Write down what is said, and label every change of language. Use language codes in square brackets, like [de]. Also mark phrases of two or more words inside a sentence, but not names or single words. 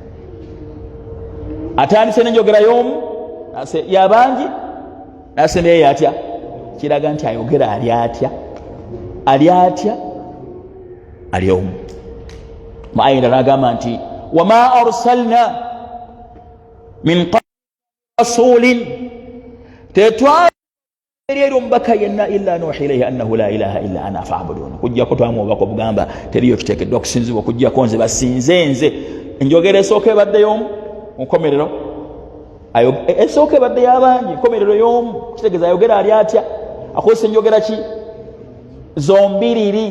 [lg] atandise n'enjogera y'omu y'abangi nasembayo yatya kiraga nti ayogera ali atya ali omu maayina n'agamba nti [ar] وما أرسلنا من رسول [lg] tetwali omubaka yenna [ar] إلا نوحي إليه أنه لا إله إلا أنا فاعبدون [lg] kujjako twamubaka obugamba teriyo kiteekeddwa okusinzibwa okujjako nze basinze nze enjogera esooka ebadde y'omu munkomerero esooka ebadde y'abangi nkomerero y'omu kitegeeza ayogera ali atya akozesa enjogera ki zombiriri